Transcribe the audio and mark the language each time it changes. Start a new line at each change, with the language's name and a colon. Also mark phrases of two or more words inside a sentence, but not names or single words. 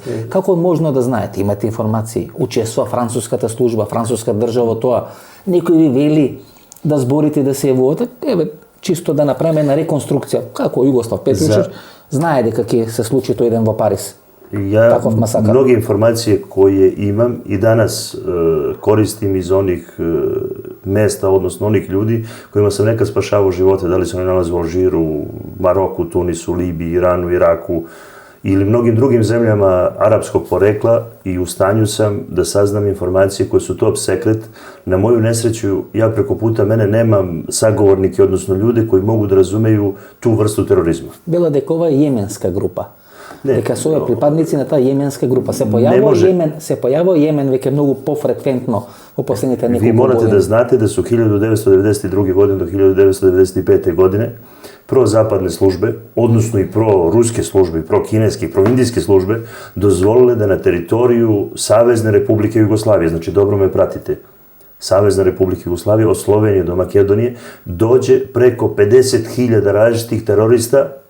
Macedonian: Како можно да знаете, имате информации, учествува француската служба, француска држава во тоа, некој ви вели да зборите да се јавувате, еве, чисто да направиме на реконструкција, како Југослав Петрушич знае дека ќе се случи тој ден во Париз.
Serbian: Ja mnoge informacije koje imam i danas koristim iz onih mesta, odnosno onih ljudi kojima sam nekad spašavao živote, da li se oni nalaze u Alžiru, Maroku, Tunisu, Libiji, Iranu, Iraku ili mnogim drugim zemljama arapskog porekla i u stanju sam da saznam informacije koje su top sekret. Na moju nesreću, ja preko puta mene nemam sagovornike, odnosno ljude koji mogu da razumeju tu vrstu terorizma.
Macedonian: Bila дека ова е јеменска група. Дека се овие припадници на таа јеменска група се појавува Јемен веќе многу пофреквентно во последните неколку години. Ви морате да знаете да su 1992.
Serbian: godine do 1995. godine prozapadne službe, odnosno i proruske službe, prokineske i proindijske službe dozvolile da na teritoriju Savezne Republike Jugoslavije, znači dobro me pratite, Savezna Republika Jugoslavije od Slovenije do Makedonije dođe preko 50.000 različitih terorista.